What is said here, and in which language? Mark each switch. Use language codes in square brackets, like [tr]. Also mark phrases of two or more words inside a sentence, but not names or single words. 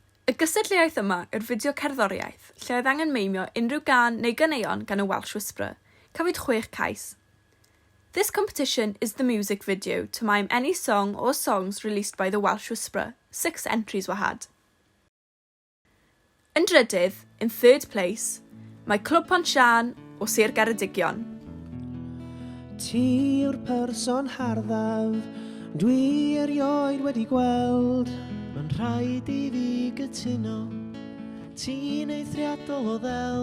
[cy] Y gystadleuaeth yma yw'r fideo cerddoriaeth, lle oedd angen meimio unrhyw gan neu ganeuon gan y Welsh Whisperer. Cafwyd 6 cais. [en] This competition is the music video to mime any song or songs released by the Welsh Whisperer. 6 entries were had. [cy] Yn drydydd, [en] in 3rd place, [cy] mae Clwyd Pontsian o Sir Geredigion. Ti yw'r person harddaf, dwi erioed wedi gweld. Mae'n rhaid I fi gytuno, ti'n eithriadol o ddel.